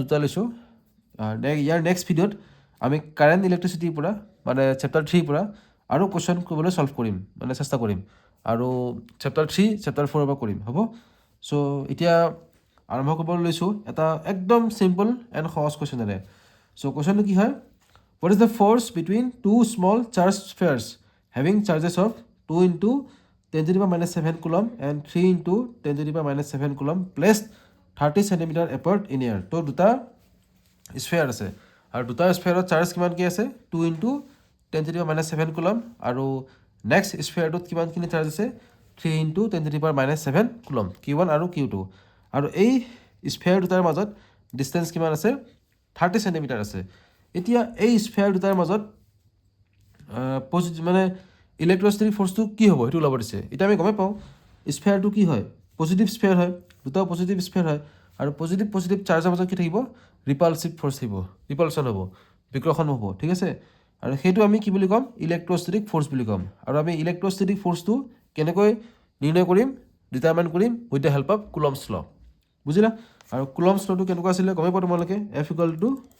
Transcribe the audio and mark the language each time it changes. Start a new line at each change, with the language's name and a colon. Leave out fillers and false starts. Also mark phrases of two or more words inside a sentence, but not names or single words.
Assamese: দুটা লৈছোঁ ইয়াৰ নেক্সট ভিডিঅ'ত আমি কাৰেণ্ট ইলেক্ট্ৰিচিটিৰ পৰা মানে চেপ্টাৰ 3ৰ পৰা আৰু কুৱেশ্যন কৰিবলৈ ছল্ভ কৰিম মানে চেষ্টা কৰিম আৰু চেপ্টাৰ 3 চেপ্টাৰ 4ৰ পৰা কৰিম হ'ব চ' এতিয়া আৰম্ভ কৰিবলৈ লৈছোঁ এটা একদম
English: simple and
Assamese: সহজ কুৱেশ্যনেৰে চ' কুৱেশ্যনটো কি হয়
English: What is the force between two small charged spheres having charges of 2 into 10 to the power minus 7 coulomb and 3 into 10 to the power minus 7 coulomb placed 30 centimeter apart in air?
Assamese: তো দুটা স্ফেয়াৰ আছে আৰু দুটা স্ফেয়াৰৰ চাৰ্জ কিমানকৈ আছে
English: 2 into 10 to the power minus 7 coulomb
Assamese: আৰু নেক্সট স্ফেয়াৰটোত কিমানখিনি চাৰ্জ আছে
English: 3 into 10 to the power minus 7 coulomb
Assamese: Q1 আৰু Q2 আৰু এই স্ফেয়াৰ দুটাৰ মাজত ডিষ্টেঞ্চ কিমান আছে 30 চেণ্টিমিটাৰ আছে এতিয়া এই স্ফেয়াৰ দুটাৰ মাজত মানে ইলেক্ট্ৰষ্টেটিক ফ'ৰ্চটো কি হ'ব সেইটো ওলাব দিছে এতিয়া আমি গমেই পাওঁ স্ফেয়াৰটো কি হয়
English: positive sphere
Assamese: হয় দুটাও
English: positive sphere
Assamese: হয় আৰু পজিটিভ চাৰ্জৰ মাজত কি থাকিব
English: repulsive force
Assamese: থাকিব ৰিপালচন হ'ব বিকৰ্ষণ হ'ব ঠিক আছে আৰু সেইটো আমি কি বুলি ক'ম
English: electrostatic force
Assamese: বুলি ক'ম আৰু আমি ইলেক্ট্ৰষ্টেটিক ফ'ৰ্চটো কেনেকৈ নিৰ্ণয় কৰিম ডিটাৰমাইন কৰিম
English: with the help of Coulomb's law
Assamese: বুজিলা আৰু
English: Coulomb's law'টো
Assamese: কেনেকুৱা আছিলে গমেই পোৱা তোমালোকে F =